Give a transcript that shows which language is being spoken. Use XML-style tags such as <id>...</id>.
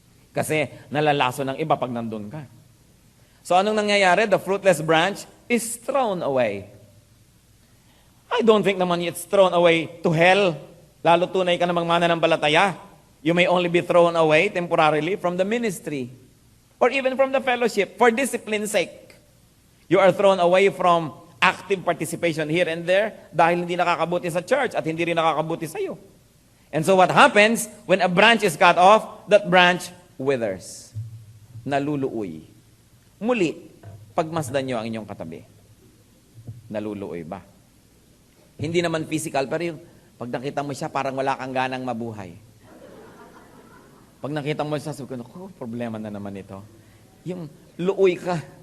<tl>Kasi nalalaso ng iba pag nandun ka. So anong nangyayari?</tl> <en>The fruitless branch is thrown away. I don't think naman it's thrown away to hell.</en> <tl>Lalo tunay ka namang mananampalataya.</tl> <en>You may only be thrown away temporarily from the ministry or even from the fellowship for discipline's sake. You are thrown away from active participation here and there</en> <tl>dahil hindi nakakabuti sa church at hindi rin nakakabuti sa iyo.</tl> <en>And so what happens when a branch is cut off, that branch withers.</en> <tl>Naluluoy. Muli, pagmasdan niyo ang inyong katabi. Naluluoy ba? Hindi naman physical, pero yung pag nakita mo siya, parang wala kang ganang mabuhay. Pag nakita mo siya, sabi ko, problema na naman ito. Yung luoy ka.</tl>